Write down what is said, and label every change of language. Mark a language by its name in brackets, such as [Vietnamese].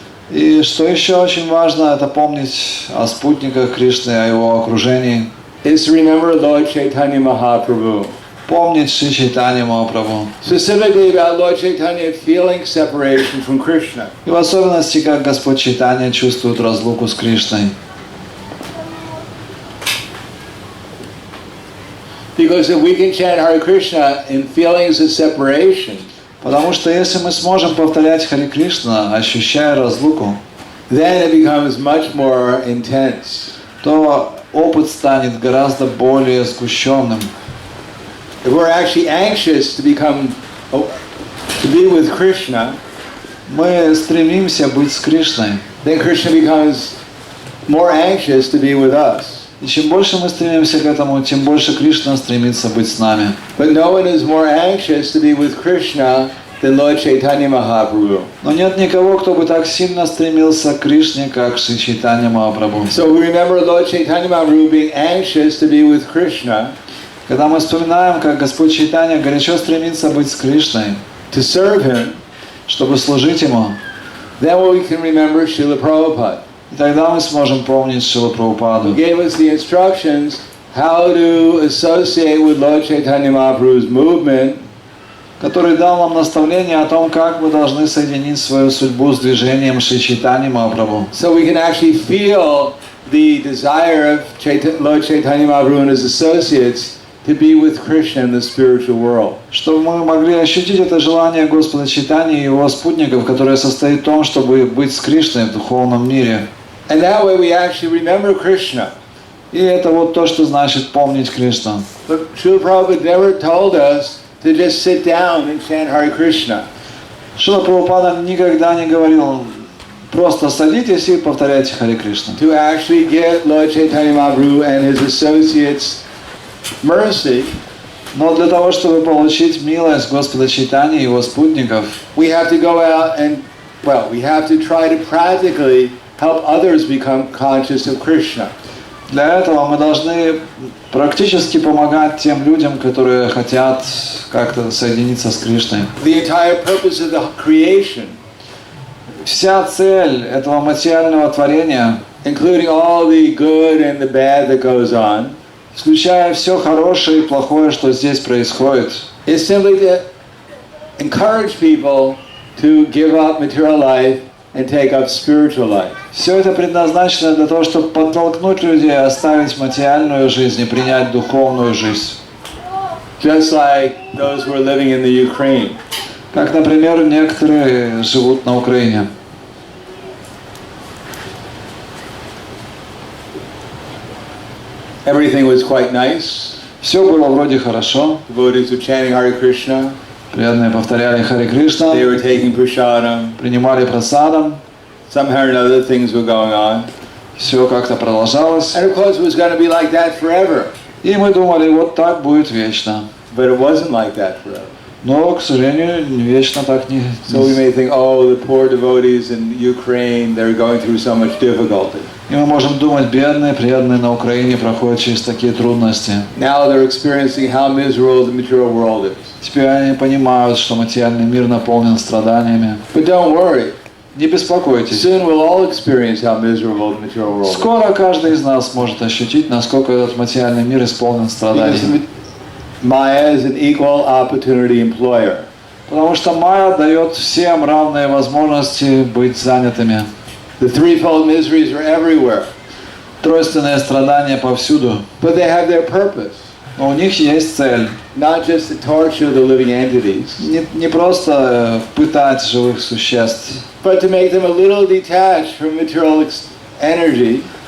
[Russian] И что еще очень важно, это помнить о спутниках Кришны, о его окружении. [English] is to remember Lord Chaitanya Mahaprabhu. [Russian] Помнить Шри Чайтанья Махапрабху. [English] Specifically about Lord Chaitanya feeling separation from Krishna. [Russian] И в особенности, как Господь Чайтанья чувствует разлуку с Кришной. [English] Because if we can chant Hare Krishna in feelings of separation, [Russian] Потому что если мы сможем повторять Харе Кришна, ощущая разлуку, [English] then it becomes much more intense. [Russian] то опыт станет гораздо более сгущенным. [English] If we're actually anxious to be with Krishna, [Russian] Мы стремимся быть с Кришной. [English] then Krishna becomes more anxious to be with us. [Russian] И чем больше мы стремимся к этому, тем больше Кришна стремится быть с нами. [English] But no one is more anxious to be with Krishna than Lord Chaitanya Mahaprabhu. [Russian] Но нет никого, кто бы так сильно стремился к Кришне, как Шри Чайтанья Махапрабху. [English] So we remember Lord Chaitanya Mahaprabhu being anxious to be with Krishna, [Russian] Когда мы вспоминаем, как Господь Чайтанья горячо стремится быть с Кришной, [English] to serve him, [Russian] чтобы служить Ему, [English] then we can remember Srila Prabhupada, [Russian] и тогда мы сможем помнить Шрилу [English] who [Russian] Прабхупаду, [English] gave us the instructions how to associate with Lord Chaitanya Mahaprabhu's movement, [Russian] который дал нам наставление о том, как мы должны соединить свою судьбу с движением Шри Чайтаньи Махапрабху, [English] so we can actually feel the desire of Lord Chaitanya Mahaprabhu and his associates to be with Krishna in the spiritual world. [Russian] чтобы мы могли ощутить это желание Господа Чайтаньи и его спутников, которое состоит в том, чтобы быть с Кришной в духовном мире. [English] And that way we actually remember Krishna. [Russian] И это вот то, что значит помнить Кришну. [English] But Srila Prabhupada never told us to just sit down and chant Hare Krishna. [Russian] Шрила Прабхупада никогда не говорил: просто садитесь и повторяйте Харе Кришна. [English] To actually get Lord Chaitanya Mahaprabhu and his associates mercy, [Russian] Но для того, чтобы получить милость Господа Чайтаньи и его спутников, [English] we have to go out and, we have to try to practically help others become conscious of Krishna. [Russian] для этого мы должны практически помогать тем людям, которые хотят как-то соединиться с Кришной. [English] The entire purpose of the creation, [Russian] Вся цель этого материального творения, [English] including all the good and the bad that goes on, [Russian] включая все хорошее и плохое, что здесь происходит, [English] is simply to encourage people to give up material life and take up spiritual life. [Russian] Все это предназначено для того, чтобы подтолкнуть людей оставить материальную жизнь и принять духовную жизнь. [English] Just like those who are living in the Ukraine. [Russian] Как, например, некоторые живут на Украине. [English] Everything was quite nice. [Russian] Все было вроде хорошо. [English] Devotees were chanting Hare Krishna. [Russian] Преданные повторяли Харе Кришна. [English] They were taking prasadam. [Russian] Принимали прасадам. [English] Somehow or another things were going on. [Russian] Все как-то продолжалось. [English] And of course it was going to be like that forever. [Russian] И мы думали, вот так будет вечно. [English] But it wasn't like that forever. [Russian] Но, к сожалению, вечно так не... [English] So we may think, oh, the poor devotees in Ukraine, they're going through so much difficulty. [Russian] И мы можем думать, бедные, преданные на Украине проходят через такие трудности. [English] Now they're experiencing how miserable the material world is. [Russian] Теперь они понимают, что материальный мир наполнен страданиями. [English] But don't worry. [Russian] Не беспокойтесь. [English] Soon we'll all experience how miserable the material world is. [Russian] Скоро каждый из нас сможет ощутить, насколько этот материальный мир исполнен страданиями. [English] Maya is an equal opportunity employer. [Russian] Потому что Майя дает всем равные возможности быть занятыми. [English] The threefold miseries are everywhere. [Russian] Тройственные страдания повсюду. [English] But they have their purpose. [Russian] Но у них есть цель. [English] Not just to torture the living entities. [Russian] Не просто пытать живых существ. [English] But to make them a little detached from material energy.